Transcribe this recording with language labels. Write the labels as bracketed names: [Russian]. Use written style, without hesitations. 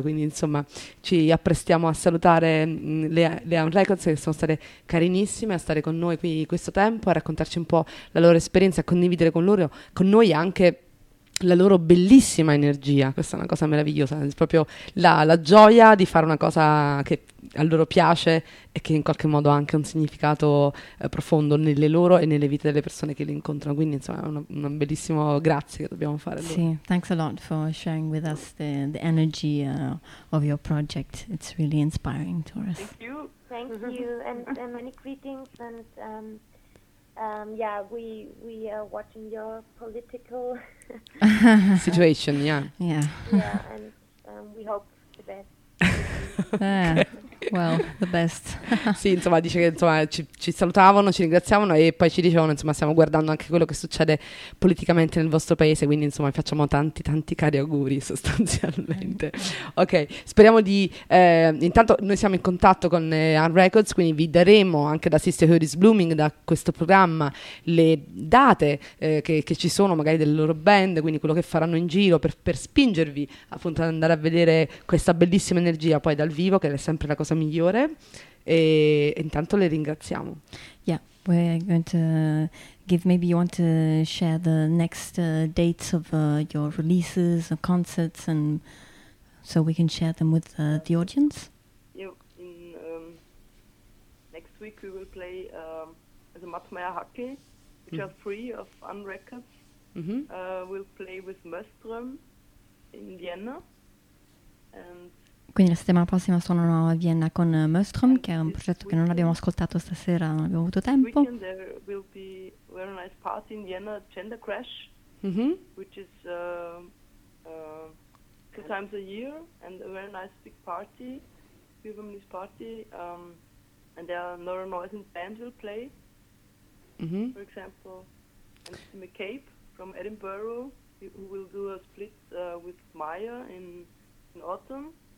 [Italian] Quindi, insomma, ci apprestiamo a salutare le Aun Records, che sono state carinissime a stare con noi qui questo tempo, a raccontarci un po' la loro esperienza, a condividere con loro, con noi anche la loro bellissima energia. Questa è una cosa meravigliosa, è proprio la gioia di fare una cosa che a loro piace e che in qualche modo ha anche un significato profondo nelle loro e nelle vite delle persone che li incontrano. Quindi, insomma, è un bellissimo grazie che dobbiamo fare. [English] Sì, thanks a lot for sharing with us the energy of your project. It's really inspiring to us. Thank you and many greetings and we are watching your political situation, yeah. Yeah. Yeah, and we hope the best. Okay. Well, the best. [Italian] Sì, insomma, dice che, insomma, ci salutavano, ci ringraziavano e poi ci dicevano, insomma, stiamo guardando anche quello che succede politicamente nel vostro paese, quindi, insomma, facciamo tanti tanti cari auguri sostanzialmente. Ok, speriamo di intanto noi siamo in contatto con Aun Records, quindi vi daremo anche da Sisterhood is Blooming, da questo programma, le date che ci sono magari delle loro band, quindi quello che faranno in giro per spingervi appunto ad andare a vedere questa bellissima energia poi dal vivo, che è sempre la cosa migliore, e intanto le ringraziamo. [English] Yeah, we're going to give, maybe you want to share the next dates of your releases or concerts, and so we can share them with the audience. Yeah, in next week we will play the Mattmeier Hacke, which are free of Aun Records. Mm-hmm. We'll play with Möström in Vienna, and [Italian] quindi la settimana prossima suonano a Vienna con Möström, che è un progetto che non abbiamo ascoltato stasera, non abbiamo avuto tempo. [English] This weekend there will be a very nice party in Vienna, Gender Crash, mm-hmm. which is two times a year, and a very nice big party, queer feminist party, and there Nora Noisen's band will play, for example, and McCabe from Edinburgh, who will do a split with Maya in autumn.